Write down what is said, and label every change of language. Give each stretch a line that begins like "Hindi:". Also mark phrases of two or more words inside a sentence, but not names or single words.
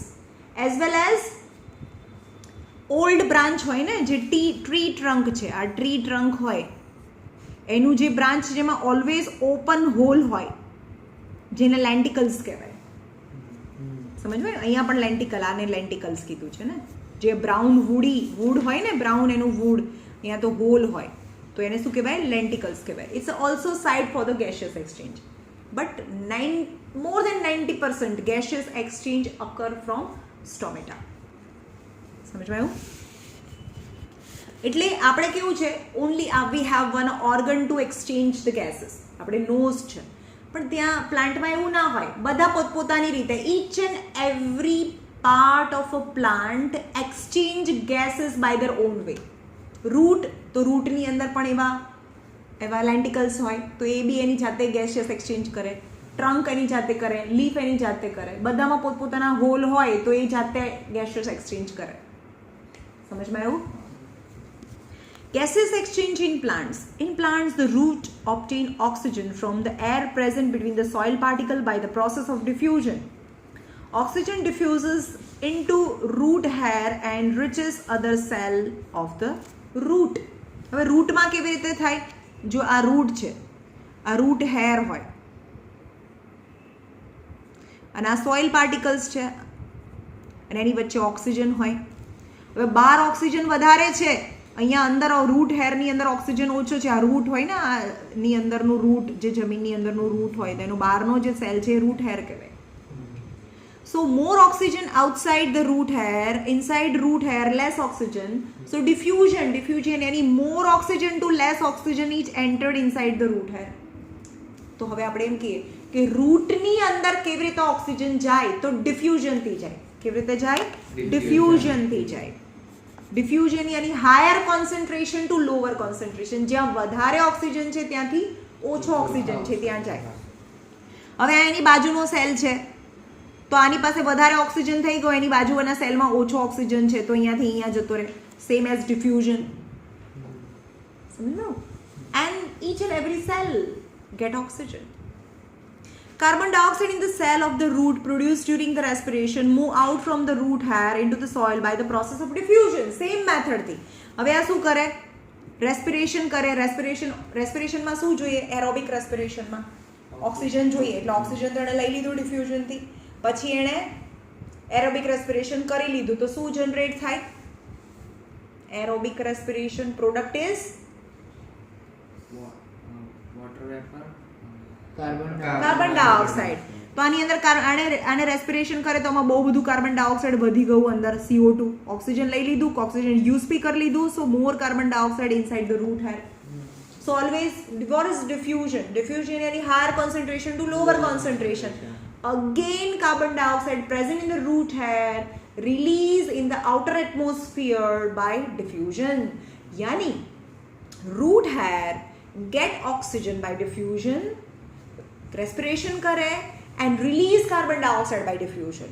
English: as well as old branch
Gujarati: હોય ને, જે
English: tree trunk
Gujarati: છે, આ
English: tree trunk
Gujarati: હોય એનું જે બ્રાન્ચ જેમાં
English: always open hole
Gujarati: હોય, જેને લેન્ટિકલ્સ કહેવાય. સમજવાય? અહીંયા પણ લેન્ટિકલ, આને લેન્ટિકલ્સ કીધું છે ને. જે
English: brown wood
Gujarati: હોય ને, બ્રાઉન એનું વુડ, અહીંયા તો હોલ હોય, તો એને શું કહેવાય?
English: લેન્ટિકલ્સ કહેવાય. it's also site for the gaseous exchange, બટ more than 90% gaseous exchange occur from stomata.
Gujarati: સમજવાયું? એટલે આપણે કેવું છે,
English: only we have one organ to exchange the gases.
Gujarati: આપણે નોઝ છે, પણ ત્યાં પ્લાન્ટમાં એવું ના હોય. બધા પોતપોતાની રીતે
English: each and every part of a plant exchange gases by their own way.
Gujarati: રૂટ, તો રૂટની અંદર પણ એવા લેન્ટિકલ્સ હોય, તો એ બી એની જાતે
English: gaseous exchange
Gujarati: કરે. ટ્રંક એની જાતે કરે, લીફ એની જાતે કરે, બધામાં પોતપોતાના હોલ હોય તો એ જાતે
English: gaseous exchange
Gujarati: કરે. સમજમાં આવ્યું?
English: Gaseous exchange in plants. In plants, the root obtain oxygen from the air present between the soil particle by the process of diffusion. Oxygen diffuses into root hair and enriches other cell of the root.
Gujarati: હવે રૂટમાં કેવી રીતે થાય? જો આ રૂટ છે, આ
English: root hair
Gujarati: હોય અને આ
English: soil particles
Gujarati: છે અને એની વચ્ચે ઓક્સિજન હોય. હવે બહાર ઓક્સિજન વધારે છે, અહીંયા અંદર
English: root hairની
Gujarati: અંદર ઓક્સિજન ઓછો છે. આ રૂટ હોય ને, આની અંદરનું રૂટ, જે જમીનની અંદરનું રૂટ હોય, તેનો બહારનો જે સેલ છે એ
English: root hair
Gujarati: કહેવાય.
English: So more oxygen outside the root hair, inside root hair less oxygen. So diffusion, any more oxygen to less oxygen each entered inside the root hair.
Gujarati: તો હવે આપણે એમ કહીએ કે રૂટની અંદર કેવી રીતે ઓક્સિજન જાય? તો ડિફ્યુઝનથી જાય. કેવી રીતે જાય? ડિફ્યુઝનથી જાય.
English: ડિફ્યુઝન યાની higher concentration to lower concentration.
Gujarati: જ્યાં વધારે ઓક્સિજન છે ત્યાંથી ઓછો ઓક્સિજન છે ત્યાં જાય. હવે આ એની બાજુનો સેલ છે, તો આની પાસે વધારે ઓક્સિજન થઈ ગયો, એની બાજુના સેલમાં ઓછો ઓક્સિજન છે, તો અહીંયાથી અહીંયા જતો રહે.
English: same as diffusion. સમજો? એન્ડ each and every cell get oxygen. Carbon dioxide in the cell of the root produced during the respiration move out from the root hair into the soil by the process of diffusion. Same method
Gujarati: થી. હવે આ શું કરે? રેસ્પિરેશન કરે. રેસ્પિરેશનમાં શું જોઈએ?
English: aerobic respirationમાં
Gujarati: ઓક્સિજન જોઈએ, એટલે ઓક્સિજન તો એણે લઈ લીધું ડિફ્યુઝનથી. પછી એણે
English: aerobic respiration
Gujarati: કરી લીધું, તો શું જનરેટ થાય?
English: aerobic respiration product is water vapour, carbon dioxide.
Gujarati: તો આની અંદર આને રેસ્પિરેશન કરે તો આમાં બહુ બધું
English: carbon dioxide
Gujarati: વધી ગયું અંદર, CO2.
English: ઓક્સિજન
Gujarati: લઈ લીધું,
English: oxygen use
Gujarati: બી કરી લીધું,
English: so more carbon dioxide inside the root hair. So always, what is diffusion? Diffusion any higher concentration to lower concentration. Again, carbon dioxide present in the root hair release in the outer atmosphere by diffusion. Yani, root hair get oxygen by diffusion, respiration kare and release carbon dioxide by diffusion.